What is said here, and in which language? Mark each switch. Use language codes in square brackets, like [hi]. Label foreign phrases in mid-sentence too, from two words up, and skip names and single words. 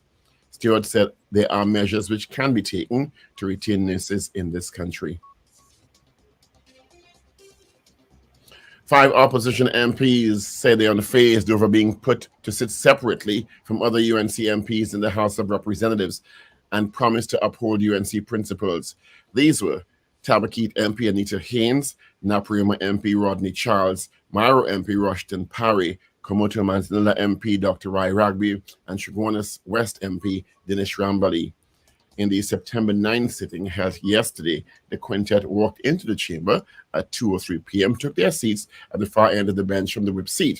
[en] Stewart said there are measures which can be taken to retain nurses in this country. 5 opposition MPs say they are unfazed over being put to sit separately from other UNC MPs in the House of Representatives and promised to uphold UNC principles. These were Tabaquite MP Anita Haynes, Napriuma MP Rodney Charles, Mairo MP Rushton Parry, Komoto Manzanilla MP Dr. Rai Ragbi, and Chaguanas West MP Dinesh Rambali. In the September 9th sitting held yesterday, the quintet walked into the chamber at 2:03 p.m., took their seats at the far end of the bench from the whip seat.